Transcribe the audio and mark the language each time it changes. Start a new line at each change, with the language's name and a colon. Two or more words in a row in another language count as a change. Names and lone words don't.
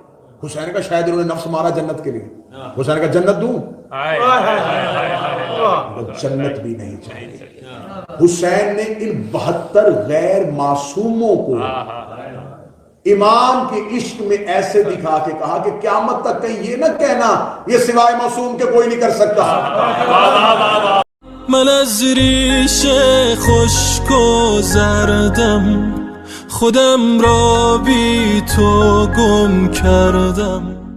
Urdu: حسین کا شاید انہوں نے نفس مارا جنت کے لیے، حسین کا جنت دوں، جنت بھی نہیں چاہیے۔ حسین نے ان 72 غیر معصوموں کو امام کے عشق میں ایسے دکھا کے کہا کہ قیامت تک کہیں یہ نہ کہنا یہ سوائے معصوم کے کوئی نہیں کر سکتا۔
Persian: من از ریش خشک و زردم خودم را بی تو گم کردم.